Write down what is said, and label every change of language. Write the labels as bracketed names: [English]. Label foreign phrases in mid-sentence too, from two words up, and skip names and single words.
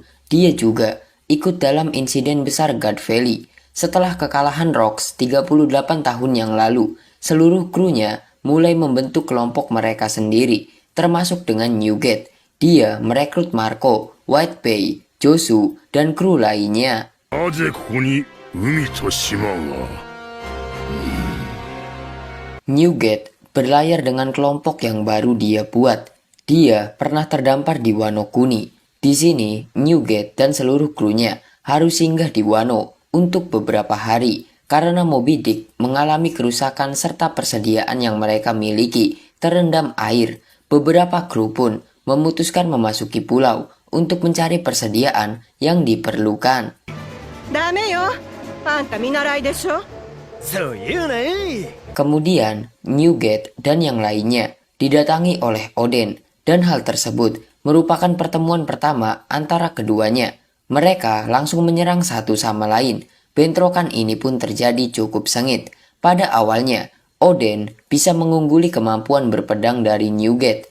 [Indonesian] Dia juga ikut dalam insiden besar God Valley. Setelah kekalahan Rocks 38 tahun yang lalu, seluruh krunya mulai membentuk kelompok mereka sendiri, termasuk dengan Newgate. Dia merekrut Marco, Whitebay, Josu, dan kru lainnya. [Japanese] なぜここに海と島が。 [Indonesian] Newgate berlayar dengan kelompok yang baru dia buat. Dia pernah terdampar di Wano Kuni. Di sini, Newgate dan seluruh krunya harus singgah di Wano untuk beberapa hari karena Moby Dick mengalami kerusakan serta persediaan yang mereka miliki terendam air. Beberapa kru pun memutuskan memasuki pulau untuk mencari persediaan yang diperlukan. [Japanese] ダメよ、あんた見習いでしょ。そう言うね。 [Indonesian] Kemudian, Newgate dan yang lainnya didatangi oleh Oden, dan hal tersebut merupakan pertemuan pertama antara keduanya. Mereka langsung menyerang satu sama lain. Bentrokan ini pun terjadi cukup sengit. Pada awalnya, Oden bisa mengungguli kemampuan berpedang dari Newgate.